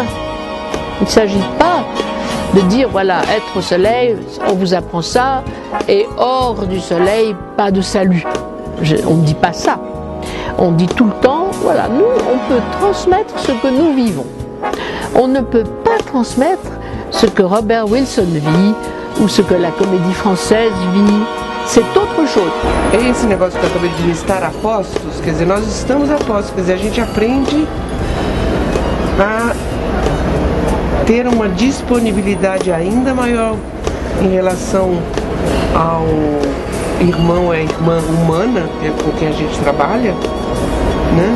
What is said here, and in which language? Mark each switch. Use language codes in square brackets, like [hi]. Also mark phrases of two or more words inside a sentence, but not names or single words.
[fr] Il ne s'agit pas de dire, voilà, être au soleil, on vous apprend ça, et hors du soleil, pas de salut. On ne dit pas ça. On dit tout le temps, voilà, nous, on peut transmettre ce que nous vivons. On ne peut pas transmettre ce que Robert Wilson vit ou ce que la comédie française vit. C'est autre chose. [pt] É esse negócio que eu acabei de listar a postos, quer dizer, nós estamos a postos, quer dizer, a gente aprende a ter uma disponibilidade ainda maior em relação ao irmão ou a irmã humana com quem a gente trabalha, né?